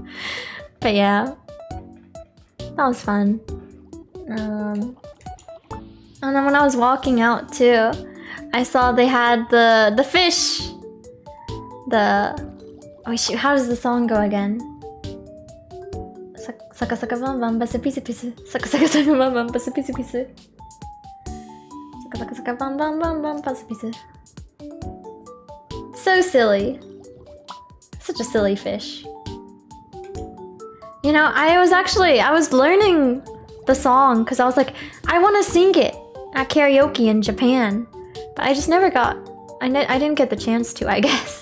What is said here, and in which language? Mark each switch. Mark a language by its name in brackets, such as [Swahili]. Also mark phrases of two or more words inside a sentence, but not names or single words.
[English] But yeah, that was fun. And then when I was walking out too, I saw they had the fish. Oh shoot, how does the song go again? Saka saka bam bam basa pisu pisu. Saka saka saka bam bam basa pisu pisu. Saka saka saka bam bam bam bam basa pisu. So silly. Such a silly fish. You know, I was learning the song because I was like, I want to sing it at karaoke in Japan. But I just never got, I didn't get the chance to, I guess.